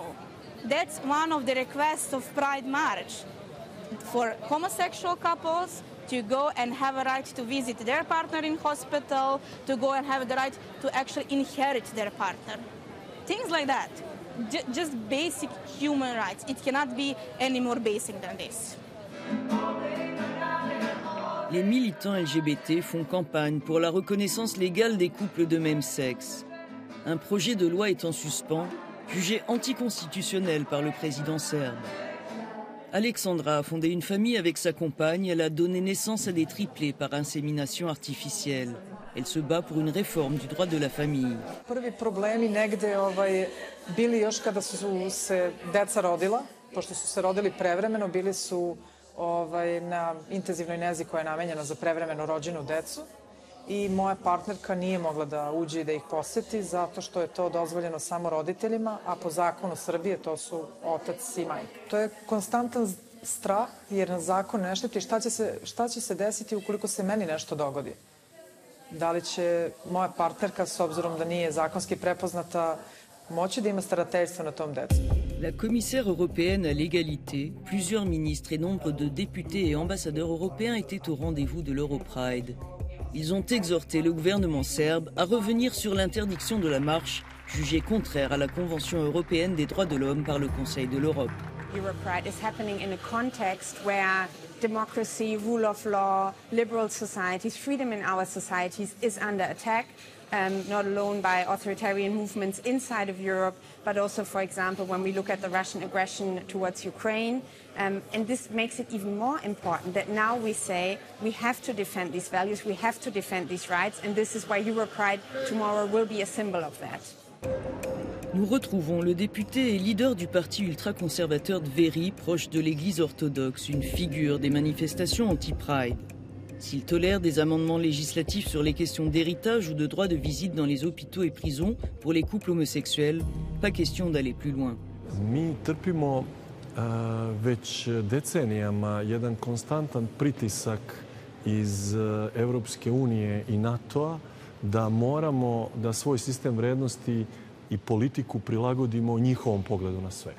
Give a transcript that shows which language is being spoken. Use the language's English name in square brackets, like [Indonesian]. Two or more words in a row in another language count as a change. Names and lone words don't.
[English] That's one of the requests of Pride March for homosexual couples to go and have a right to visit their partner in hospital, to go and have the right to actually inherit their partner. Things like that. Just basic human rights. It cannot be any more basic than this. [French] Les militants LGBT font campagne pour la reconnaissance légale des couples de même sexe. Un projet de loi est en suspens, jugé anticonstitutionnel par le président serbe. Alexandra a fondé une famille avec sa compagne. Elle a donné naissance à des triplés par insémination artificielle. Elle se bat pour une réforme du droit de la famille. [Serbian] Prvi problemi negde bili još kada su se deca rodila, pošto su se rodili prevremeno, bili su na intenzivnoj nezi koja je namenjena za prevremeno rođenu decu. I moja partnerka nije mogla da uđe i da ih poseti zato što je to dozvoljeno samo roditeljima, a po zakonu Srbije to su otac i majka. To je konstantan strah jer na zakon ne štiti šta će se desiti ukoliko se meni nešto dogodi. Da li će moja partnerka, s obzirom da nije zakonski prepoznata, moći da ima starateljstvo na tom decu? [French] La commissaire européenne à l'égalité, plusieurs ministres et nombre de députés et ambassadeurs européens étaient au rendez-vous de l'Europride. Ils ont exhorté le gouvernement serbe à revenir sur l'interdiction de la marche, jugée contraire à la Convention européenne des droits de l'homme par le Conseil de l'Europe. [English] Europride is happening in a context where democracy, rule of law, liberal societies, freedom in our societies is under attack, not alone by authoritarian movements inside of Europe, but also, for example, when we look at the Russian aggression towards Ukraine. And this makes it even more important that now we say we have to defend these values, we have to defend these rights, and this is why Europride tomorrow will be a symbol of that. [French] Nous retrouvons le député et leader du parti ultra-conservateur Dveri, proche de l'Église orthodoxe, une figure des manifestations anti-Pride. S'il tolère des amendements législatifs sur les questions d'héritage ou de droit de visite dans les hôpitaux et prisons pour les couples homosexuels, pas question d'aller plus loin. [Serbian] Mi trpimo već decenijama jedan konstantan pritisak iz Evropske unije i NATO-a da moramo da svoj sistem vrednosti i politiku prilagodimo njihovom pogledu na svet.